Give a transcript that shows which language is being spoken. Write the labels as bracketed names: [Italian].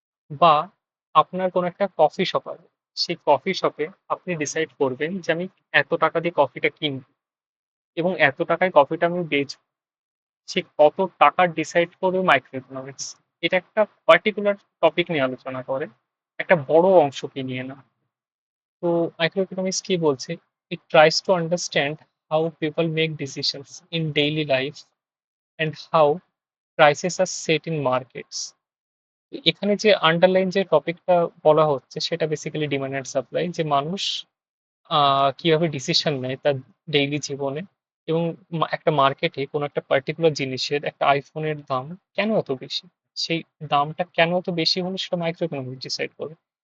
[Bangla] বা আপনার কোনো একটা কফি শপ আছে, সেই কফি শপে আপনি ডিসাইড করবেন যে আমি এত টাকা দিয়ে কফিটা কিনবো এবং এত টাকায় কফিটা আমি বেচবো। সে কত টাকা ডিসাইড করবে মাইক্রো ইকোনমিক্স। এটা একটা পার্টিকুলার টপিক নিয়ে আলোচনা করে, একটা বড় অংশকে নিয়ে না। তো microeconomics কি বলছে? [English] It tries to understand how people make decisions in daily life and how prices are set in markets. [Bangla] এখানে যে আন্ডারলাইন যে টপিকটা বলা হচ্ছে সেটা বেসিক্যালি ডিমান্ড অ্যান্ড সাপ্লাই, যে মানুষ কিভাবে ডিসিশন নেয় তার ডেইলি জীবনে, এবং একটা মার্কেটে কোনো একটা পার্টিকুলার জিনিসের, একটা আইফোনের দাম কেন এত বেশি, সেই দামটা কেন এত বেশি হলো সেটা মাইক্রো ইকোনমিক্স ডিসাইড করে।